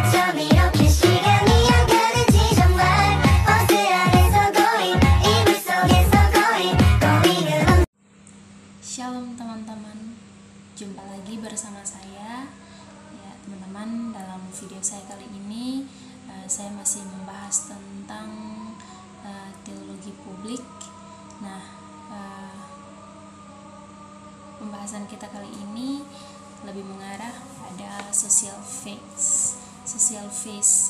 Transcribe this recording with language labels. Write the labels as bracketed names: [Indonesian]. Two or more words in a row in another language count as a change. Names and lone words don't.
[Korean] 밤 이렇게 시간이 안 가는지 정말 버스 안에서 going 이불 속에서 going [Indonesian] Shalom teman-teman, jumpa lagi bersama saya. Ya teman-teman, dalam video saya kali ini saya masih membahas tentang teologi publik. Nah, pembahasan kita kali ini lebih mengarah pada [English] social phase.